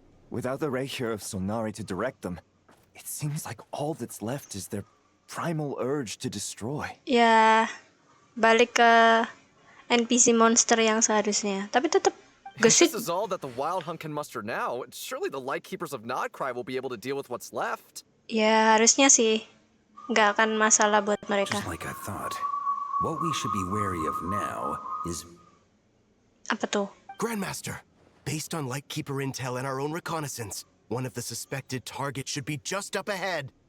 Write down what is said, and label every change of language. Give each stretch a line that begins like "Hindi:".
English: Without the Rahier of Solnari to direct them, it seems like all that's left is their primal urge to destroy.
Indonesian: Ya, balik ke NPC monster yang seharusnya. Tapi tetap
English: If
Indonesian: gesit.
English: this is all that the Wild Hunt can muster now, surely the Lightkeepers of Nodcry will be able to deal with what's left.
Indonesian: Ya, harusnya sih. Nggak akan masalah buat mereka.
English: Just like I thought. What we should be wary of now is
Indonesian: Apa tuh?
English: Grandmaster, based on Lightkeeper intel and our own reconnaissance, one of the suspected targets should be just up ahead.